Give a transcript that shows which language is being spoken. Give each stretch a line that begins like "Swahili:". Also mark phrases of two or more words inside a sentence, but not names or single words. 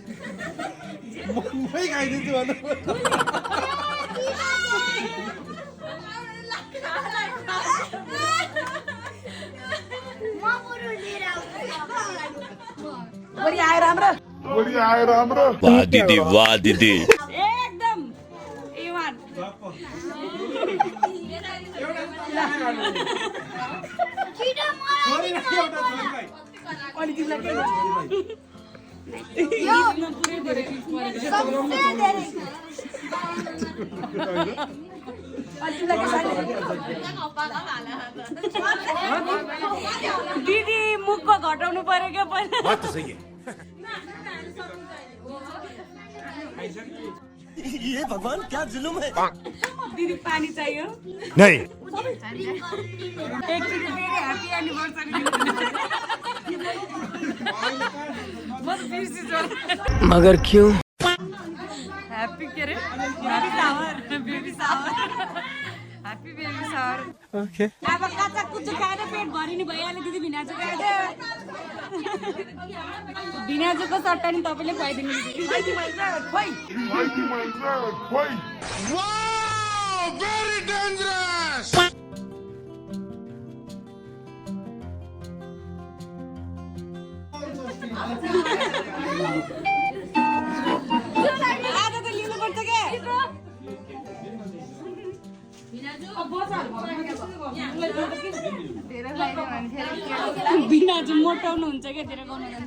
Nepali: मै खाइदिन्छु भन्नु बढी आएर हाम्रो
Hindi: वाह दीदी वाह दीदी
Nepali: एकदम इमान अनि तिमीलाई के दिदी मुखको घटाउनु पर्यो क्या पहिला
Hindi: बात तो सही है ये भगवान क्या जुलुम है
Nepali: दिदी पानी चाहियो
Hindi: नहीं
Nepali: एकचोटि फेरि
English: happy anniversary
Nepali: म त बिर्सिन्छु
Hindi: मगर क्यों
English: ह्याप्पी
Nepali: के अरे
English: baby shower happy baby shower Okay.
Nepali: अब कच्चा कुच्चो खाएर पेट भरिने भइहाल्यो दिदी भिनाजु खाएर भिनाजुको सट्टा नि तपाईँले खुवाइदिनु दिदी
English: very dangerous
Nepali: आज त लिनुपर्छ के भिनाजु मोटाउनु हुन्छ क्या धेरै गाउनु